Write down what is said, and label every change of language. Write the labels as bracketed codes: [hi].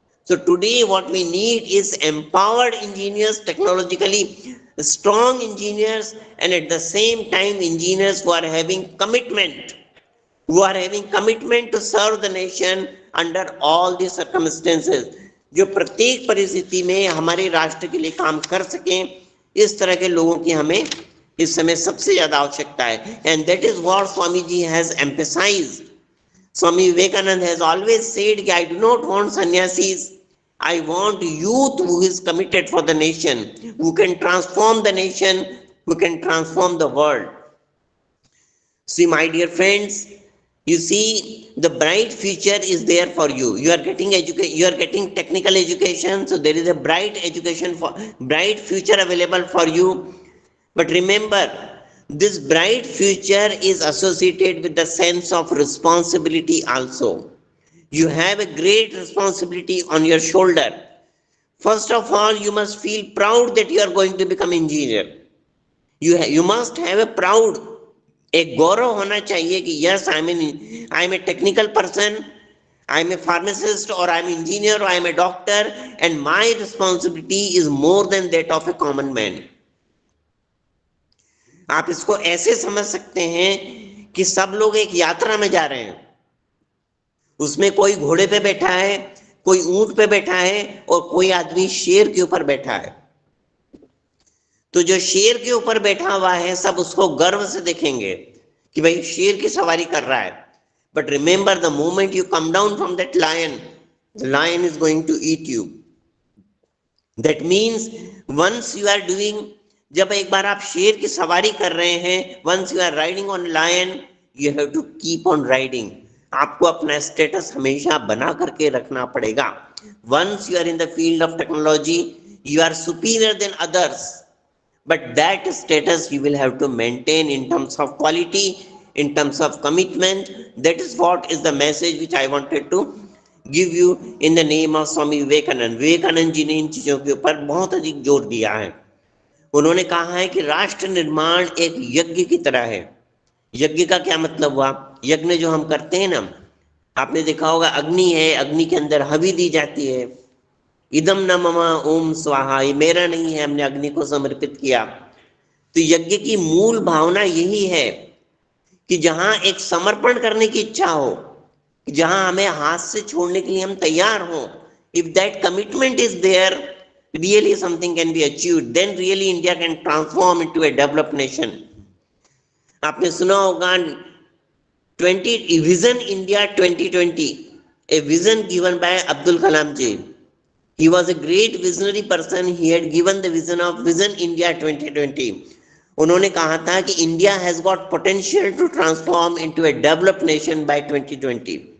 [en] So today what we need is empowered engineers, technologically strong engineers, and at the same time engineers who are having commitment to serve the nation under all the circumstances. [hi] जो प्रत्येक परिस्थिति में हमारे राष्ट्र के लिए काम कर सकें, इस तरह के लोगों की हमें इस समय सबसे ज्यादा आवश्यकता है. [en] And that is what Swami Ji has emphasized. Swami Vivekanand has always said, I do not want sannyasis. I want youth who is committed for the nation, who can transform the nation, who can transform the world. See, my dear friends, you see, the bright future is there for you. You are getting you are getting technical education, so there is a bright future available for you. But remember, this bright future is associated with the sense of responsibility also. You have a great responsibility on your shoulder. First of all, you must feel proud that you are going to become engineer. You must have a proud, [hi] एक गौरव होना चाहिए कि [en] yes, I am a technical person, I am a pharmacist, or I am engineer, or I am a doctor, and my responsibility is more than that of a common man. [hi] आप इसको ऐसे समझ सकते हैं कि सब लोग एक यात्रा में जा रहे हैं, उसमें कोई घोड़े पे बैठा है, कोई ऊंट पे बैठा है, और कोई आदमी शेर के ऊपर बैठा है। तो जो शेर के ऊपर बैठा हुआ है सब उसको गर्व से देखेंगे कि भाई शेर की सवारी कर रहा है। [en] But remember, the moment you come down from that lion, the lion is going to eat you. That means once you are doing, [hi] जब एक बार आप शेर की सवारी कर रहे हैं, [en] Once you are riding on lion, you have to keep on riding. [hi] आपको अपना स्टेटस हमेशा बना करके रखना पड़ेगा। Once you are in the field of technology, you are superior than others, [en] but that status you will have to maintain in terms of quality, in terms of commitment. That is what is the message which I wanted to give you in the name of Swami Vivekanand. [hi] Vivekananda ji ने इन चीजों के ऊपर बहुत अधिक जोर दिया है। उन्होंने कहा है कि राष्ट्र निर्माण एक यज्ञ की तरह है। यज्ञ का क्या मतलब हुआ? यज्ञ जो हम करते हैं ना, आपने देखा होगा अग्नि है, अग्नि के अंदर हवि दी जाती है, [sa] इदम न मम ओम स्वाहा, [hi] ये मेरा नहीं है, हमने अग्नि को समर्पित किया। तो यज्ञ की मूल भावना यही है कि जहां एक समर्पण करने की इच्छा हो, जहां हमें हाथ से छोड़ने के लिए हम तैयार हो, [en] If that commitment is there, really something can be achieved, then really India can transform into a developed nation. [hi] आपने सुना होगा 20 vision India 2020, [en] a vision given by [hi] Abdul Kalam ji. [en] He was a great visionary person. He had given the vision of Vision India 2020. [hi] उन्होंने कहा था कि [en] India has got potential to transform into a developed nation by 2020.